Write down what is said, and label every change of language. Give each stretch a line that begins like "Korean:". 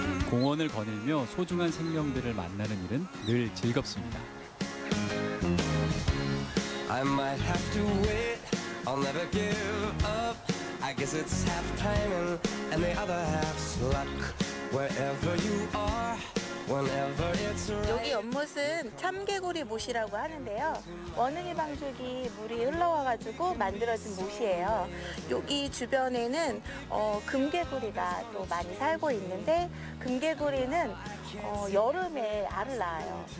Korean: 공원을 거닐며 소중한 생명들을 만나는 일은 늘 즐겁습니다.
English: I might have to wait, I'll never give up. I guess it's half timing and the other half's luck. Wherever you are, whenever it's right.
Korean: 여기 연못은 참개구리 못이라고 하는데요. 원흥이 방죽이 물이 흘러와가지고 만들어진 못이에요. 여기 주변에는 금개구리가 또 많이 살고 있는데 금개구리는 여름에 알을 낳아요.